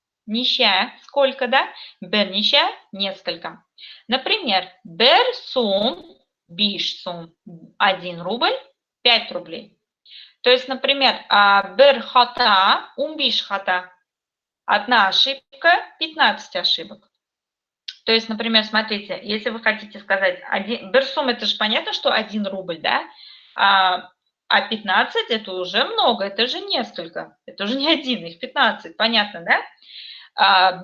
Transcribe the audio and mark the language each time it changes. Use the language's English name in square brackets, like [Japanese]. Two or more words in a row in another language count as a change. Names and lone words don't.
[Russian] Ниша, сколько, да? Берниша, несколько. Например, [Tatar] бер сум, биш сум, [Russian] 1 рубль, 5 рублей. То есть, например, [Tatar] бер хата, биш хата, [Russian] 1 ошибка, 15 ошибок. То есть, например, смотрите, если вы хотите сказать, берсум, это же понятно, что 1 рубль, да? А 15 это уже много, это же несколько, это уже не один, их 15, понятно, да?